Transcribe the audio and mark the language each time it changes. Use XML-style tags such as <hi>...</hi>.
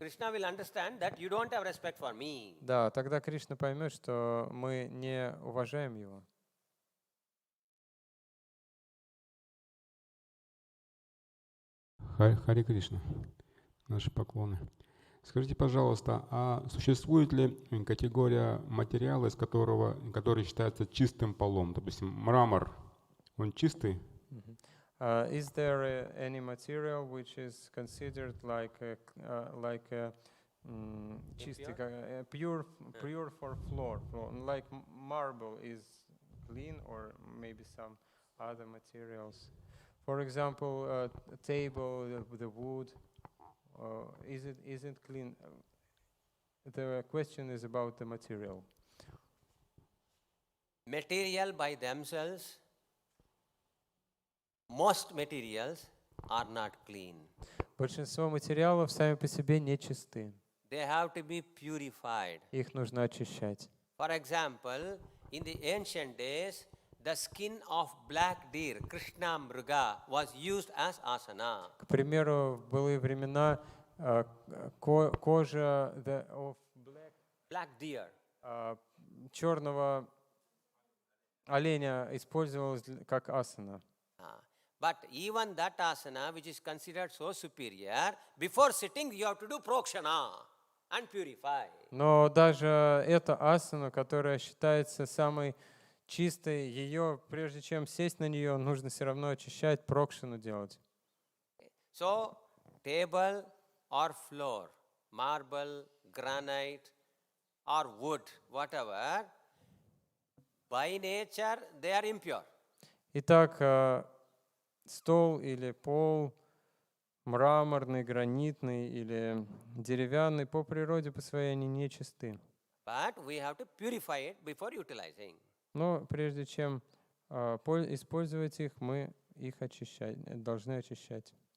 <en>Krishna will understand that you don't have respect for me.</en> <ru>Да, тогда Кришна поймет, что мы не уважаем его. Харе Кришна, наши поклоны. Скажите, пожалуйста, а существует ли категория материала, который считается чистым полом? Допустим, мрамор, он чистый?</ru> <en>Is there any material which is considered like a чистый, pure for floor, like marble is clean, or maybe some other materials? For example, a table, the wood, is it clean? The question is about the material. Material by themselves, most materials are not clean.</en> <ru>Большинство материалов сами по себе не чисты.</ru> <en>They have to be purified.</en> <ru>Их нужно очищать.</ru> <en>For example, in the ancient days, the skin of black deer, Krishna Mruga, was used as asana.</en> <ru>К примеру, в былые времена кожа of</ru> <en>Black deer.</en> <ru>черного оленя использовалась как асана.</ru> <en>But even that asana, which is considered so superior, before sitting you have to do prokshana and purify.</en> <ru>Но даже эта асана, которая считается самой чистой, ее, прежде чем сесть на нее, нужно все равно очищать, прокшану делать.</ru> <en>So, table or floor, marble, granite or wood, whatever, by nature they are impure.</en> <ru>Итак, стол или пол, мраморный, гранитный или деревянный, по природе по своей они нечисты.</ru> <en>But we have to purify it before utilizing.</en> <ru>Но прежде чем использовать их, мы их должны очищать.</ru>